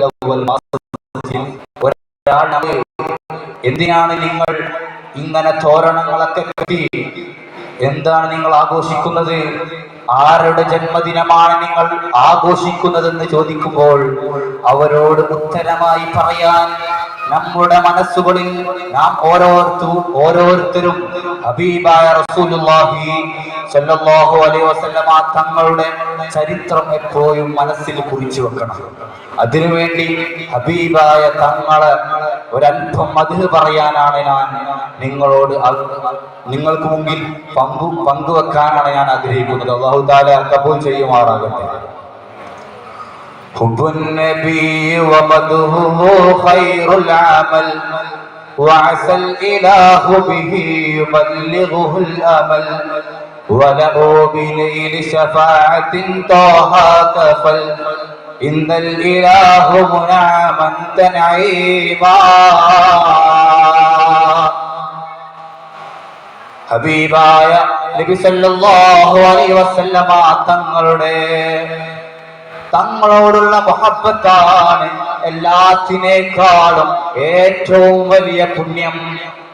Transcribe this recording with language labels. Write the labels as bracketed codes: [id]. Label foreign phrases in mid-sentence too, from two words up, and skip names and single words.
[ml] അവ്വൽ മാസത്തിൽ ഒരാളെ എന്തിനാണ് നിങ്ങൾ ഇങ്ങനെ തോരണങ്ങളൊക്കെ കെട്ടി എന്താണ് നിങ്ങൾ ആഘോഷിക്കുന്നത്, ആരുടെ ജന്മദിനമാണ് നിങ്ങൾ ആഘോഷിക്കുന്നതെന്ന് ചോദിക്കുമ്പോൾ അവരോട് ഉത്തരമായി പറയാൻ നമ്മുടെ മനസ്സുകളിൽ നാം ഓരോരുത്തരും ഹബീബായ [ar] رسول الله صلى الله عليه وسلم [ml] തങ്ങളുടെ ചരിത്രം എപ്പോഴും മനസ്സിൽ കുറിച്ചു വെക്കണം. അതിനുവേണ്ടി ഹബീബായ തങ്ങളെ ഒരല്പം മദ്ഹ് പറയാനാണ് ഞാൻ നിങ്ങൾക്ക് മുമ്പിൽ പങ്കുവെക്കാനാണ് ഞാൻ ആഗ്രഹിക്കുന്നത്. [ar] الله تعالى [ml] കബൂൽ ചെയ്യുമാറാകട്ടെ. [ar] حب النبي ومدحه خير العمل وعسى الإله به يبلغه الأمل ولو بليل شفاعة طه كفل إن الإله منعما تنعيما. [ml] ഹബീബായ [ar] النبي صلى الله عليه وسلم [ml] തങ്ങളോടുള്ള മുഹബ്ബത്താണ് എല്ലാത്തിനേക്കാളും ഏറ്റവും വലിയ പുണ്യം.